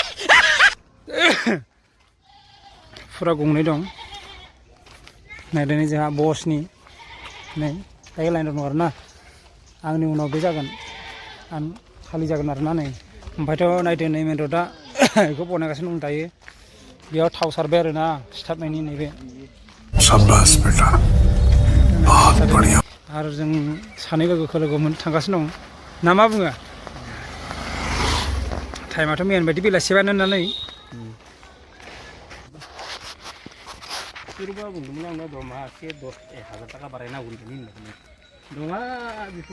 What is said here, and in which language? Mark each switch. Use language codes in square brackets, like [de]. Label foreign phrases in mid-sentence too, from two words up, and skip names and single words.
[brx] फुरा गंनै दं नायदोनै जोंहा बसनि नै दायो लाइन दङ आरोना आंनि उनाव बे जागोन आं खालि जागोन आरोना नै ओमफ्रायथ' नायदो नै मेन रडआ बेखौ बनायगासिनो दं दायो बेयाव थाव सारबाय आरोना सिथाबनायनि नैबे [hi] शाबाश बेटा बहुत बढ़िया [brx] आरो जों सानै लोगो थांगासिनो दं ना मा बुङो टाइमाथ' मेन बायदि बेलासिबानो नालाय सोरबा बुंदोंमोन आंनाव दरमा एसे 10,000 थाखा बारायनांगौ होननानै दङा बेफोरो